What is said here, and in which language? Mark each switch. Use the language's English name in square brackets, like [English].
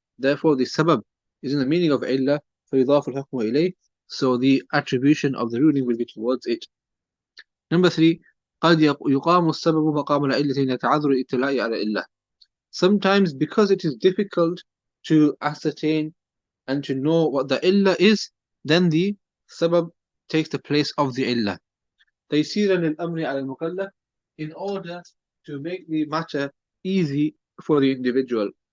[English] Therefore, the sabab is in the meaning of علة, [Arabic] فيضاف الحكم إليه. [English] So the attribution of the ruling will be towards it. [Arabic] Number 3, قد يقام السبب مقام العلة لتعذر الاطلاع على العلة. [English] Sometimes because it is difficult to ascertain and to know what the illah is, then the sabab takes the place of the illah. [Arabic] تيسيرا للأمر على المكلف, [English] in order to make the matter easy for the individual.